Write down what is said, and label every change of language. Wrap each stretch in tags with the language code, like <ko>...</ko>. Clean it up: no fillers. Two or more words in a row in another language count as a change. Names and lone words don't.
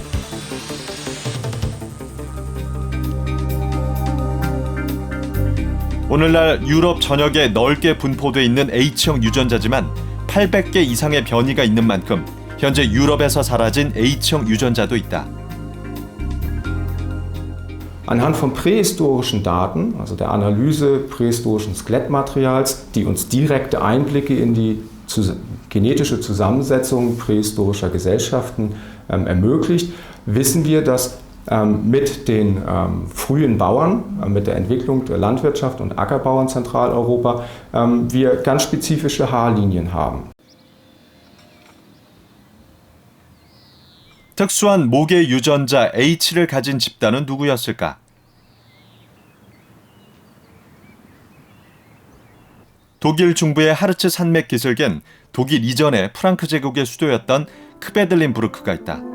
<ko>오늘날 유럽 전역에 넓게 분포돼 있는 H형 유전자지만 800개 이상의 변이가 있는 만큼 현재 유럽에서 사라진 H형 유전자도 있다.</ko> <de>Anhand von prähistorischen Daten, also der Analyse prähistorischen Skelettmaterials, die uns direkte Einblicke in die genetische Zusammensetzung prähistorischer Gesellschaften ermöglicht, wissen wir, dass mit den frühen Bauern, mit der Entwicklung der Landwirtschaft und Ackerbau in Zentraleuropa, wir ganz spezifische Haarlinien haben.</de> <ko>특수한 모계 유전자 H를 가진 집단은 누구였을까? 독일 중부의 하르츠 산맥 기슭엔 독일 이전의 프랑크 제국의 수도였던 크베들린부르크가 있다.</ko>